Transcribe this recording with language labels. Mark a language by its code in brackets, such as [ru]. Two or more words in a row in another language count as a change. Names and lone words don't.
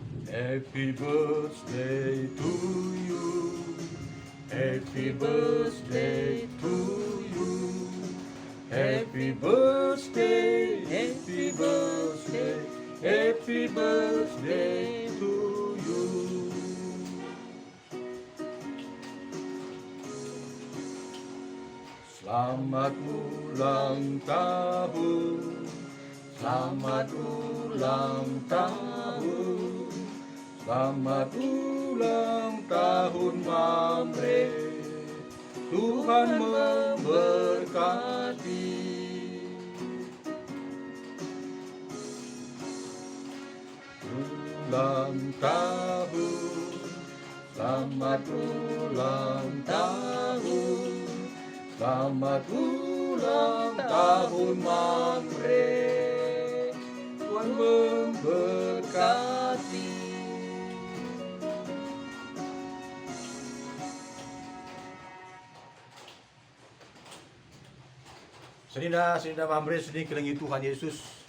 [en] Happy birthday to you. Happy birthday to you. Happy birthday, happy birthday, happy birthday to you. [id] Selamat ulang tahun, selamat ulang tahun, selamat ulang tahun Mamre. Tuhan memberkati. Ulang tahun, selamat ulang tahun, selamat ulang tahun Mamre. Tuhan memberkati. [btx] Senina Mamre sedih kelengi Tuhan Yesus.